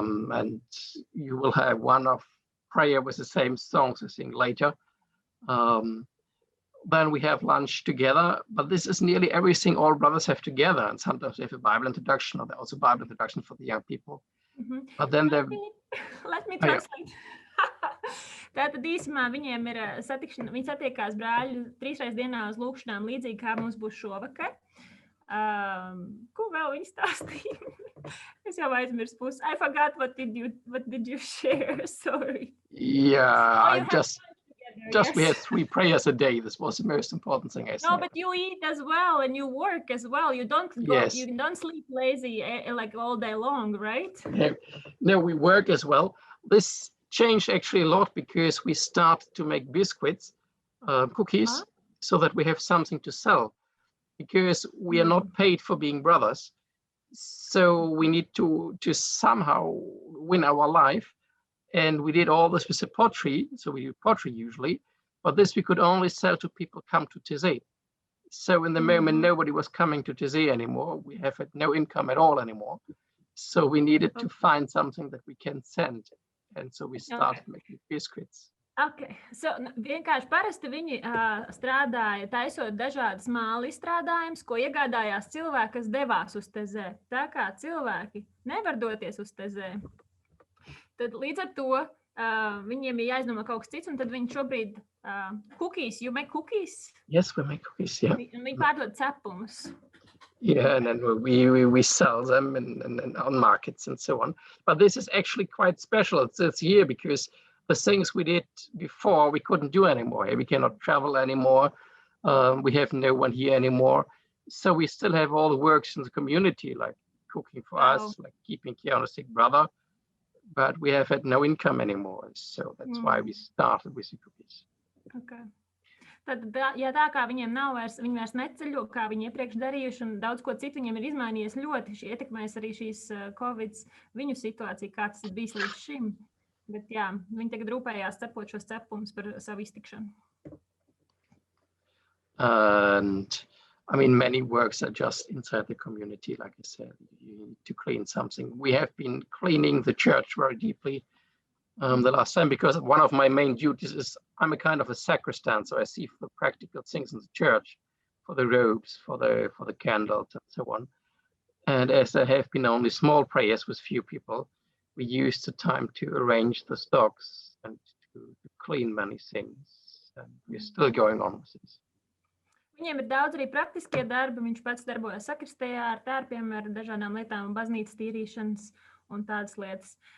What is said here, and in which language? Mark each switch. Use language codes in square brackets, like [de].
[en] And you will have one of prayer with the same songs we sing later. Then we have lunch together, but this is nearly everything all brothers have together. And sometimes we have a Bible introduction, or also Bible introduction for the young people. Mm-hmm. But then let me translate. [lv] Tātad īsumā viņiem ir satikšana, viņi satiekās brāļi 3 reizes dienā uz lūgšanām, līdzīgi kā mums būs šovakar. Ko vēl viņi stāstīja? Es jau aizmirsu pusi. [en] I forgot what did you share? Sorry. Yeah, just we had 3 prayers a day. This was the most important thing I said. No, but you eat as well and you work as well. You don't you don't sleep lazy like all day long, right? No, we work as well. This changed actually a lot because we started to make biscuits, cookies, so that we have something to sell. Because we are not paid for being brothers, so we need to somehow win our life. And we did all this with the pottery, so we do pottery usually, but this we could only sell to people come to Taize. So in the moment, nobody was coming to Taize anymore. We have had no income at all anymore. So we needed to find something that we can send. And so we started making biscuits. Okay, so [lv] vienkārši parasti viņi strādāja taisot dažādas māla izstrādājumus, ko iegādājās cilvēki, kas devās uz Taize. Tā kā cilvēki nevar doties uz Taize, tad līdz ar to viņiem ir jāizdomā kaut kas cits, un tad viņi šobrīd [en] cookies, you make cookies? Yes, we make cookies, yeah. [lv] Viņi pārdod cepumus. [en] Yeah, and then we sell them and on markets and so on. But this is actually quite special this year because the things we did before, we couldn't do anymore. We cannot travel anymore. We have no one here anymore. So we still have all the works in the community, like cooking for us, like keeping care on a sick brother. But we have had no income anymore. So that's why we started with the cookies. Okay. [lv] Tad, ja tā kā viņiem nav vairs, viņi vairs neceļo, kā viņi iepriekš darījuši, un daudz ko citu viņiem ir izmainījies ļoti, ietekmēs arī šīs Covid viņu situāciju, kā tas ir bijis līdz šim. Bet jā, viņi tagad rūpējās cepot šos cepumus par savu iztikšanu. [en] And I mean, many works are just inside the community, like I said, you need to clean something. We have been cleaning the church very deeply the last time because one of my main duties is I'm a kind of a sacristan, so I see the practical things in the church, for the robes, for the candles and so on. And as there have been only small prayers with few people, we used the time to arrange the stocks and to clean many things. And we're still going on with this. [lv] Viņiem ir daudz arī praktiskie darbi. Viņš pats darbojas sakristējā ar tērpiem, ar dažādām lietām, baznīcas tīrīšanas un tādas lietas.